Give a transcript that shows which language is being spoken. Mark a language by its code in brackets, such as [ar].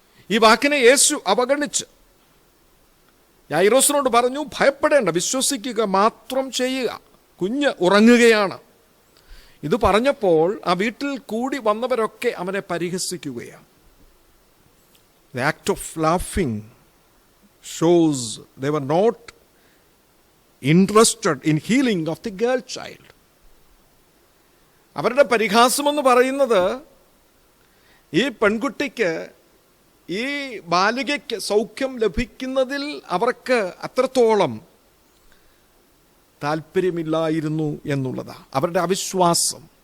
[ml] ഈ വാക്കിനെ യേശു അവഗണിച്ച് യായിറോസിനോട് പറഞ്ഞു, ഭയപ്പെടേണ്ട, വിശ്വസിക്കുക മാത്രം ചെയ്യുക, കുഞ്ഞ് ഉറങ്ങുകയാണ്. ഇത് പറഞ്ഞപ്പോൾ ആ വീട്ടിൽ കൂടി വന്നവരൊക്കെ അവനെ പരിഹസിക്കുകയാണ്. [en] The act of laughing shows they were not interested in healing of the girl child. [ml] അവരുടെ പരിഹാസമെന്ന് പറയുന്നത് ഈ പെൺകുട്ടിക്ക്, ഈ ബാലികയ്ക്ക് സൗഖ്യം ലഭിക്കുന്നതിൽ അവർക്ക് അത്രത്തോളം താല്പര്യമില്ലായിരുന്നു എന്നുള്ളതാണ് അവരുടെ അവിശ്വാസം.